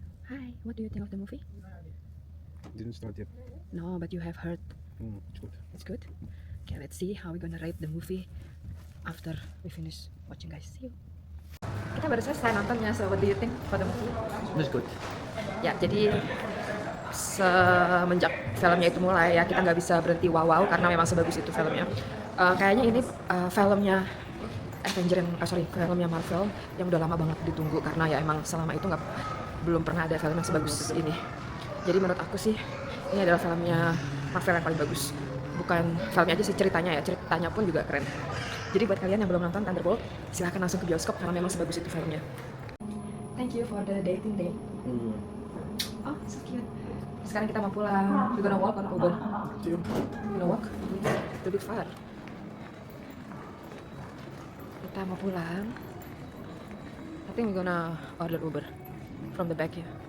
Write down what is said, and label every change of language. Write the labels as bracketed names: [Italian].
[English] Hi, what do you think of the movie? Didn't start yet. No, but you have heard It's good. it's good. Okay, let's see how we gonna rate the movie after we finish watching, guys. See you. [Indonesian] Kita baru selesai nontonnya, [English] so what do you think for the movie? It's good. [Indonesian] Ya, jadi semenjak filmnya itu mulai ya kita nggak bisa berhenti wow karena memang sebagus itu filmnya. Kayaknya ini filmnya filmnya Marvel yang udah lama banget ditunggu karena ya emang selama itu belum pernah ada film yang sebagus ini. Jadi menurut aku sih ini adalah filmnya Marvel yang paling bagus. Bukan filmnya aja sih, ceritanya pun juga keren. Jadi buat kalian yang belum nonton Thunderbolt, silahkan langsung ke bioskop karena memang sebagus itu filmnya. [English] Thank you for the dating day. Oh, so cute. [Indonesian] Sekarang kita mau pulang. [English] You gonna walk or Uber? You gonna walk? It's a bit far. [Indonesian] Kita mau pulang. [English] I think we gonna order Uber. from the back here.